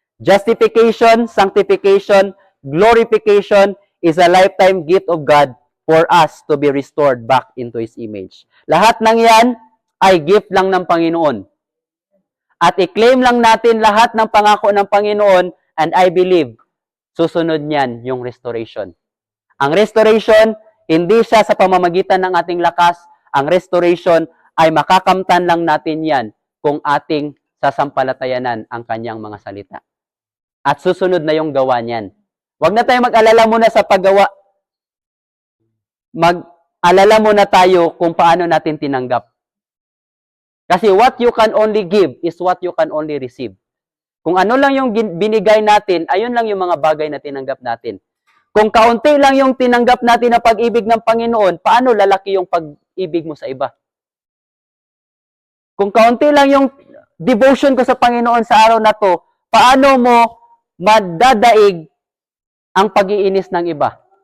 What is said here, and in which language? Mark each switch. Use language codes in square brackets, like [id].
[en] Justification, sanctification, glorification is a lifetime gift of God for us to be restored back into His image. [tl] Lahat ng yan ay gift lang ng Panginoon. At i-claim lang natin lahat ng pangako ng Panginoon, [en] and I believe, [tl] susunod niyan yung restoration. Ang restoration, hindi siya sa pamamagitan ng ating lakas. Ang restoration ay makakamtan lang natin yan kung ating sasampalatayanan ang kanyang mga salita. At susunod na yung gawa niyan. Huwag na tayo mag-alala muna sa paggawa. Mag-alala muna tayo kung paano natin tinanggap. [en] Kasi what you can only give is what you can only receive. [tl] Kung ano lang yung binigay natin, ayun lang yung mga bagay na tinanggap natin. Kung kaunti lang yung tinanggap natin na pag-ibig ng Panginoon, paano lalaki yung pag-ibig mo sa iba? Kung kaunti lang yung devotion ko sa Panginoon sa araw na to, paano mo madadaig ang pag-iinis ng iba?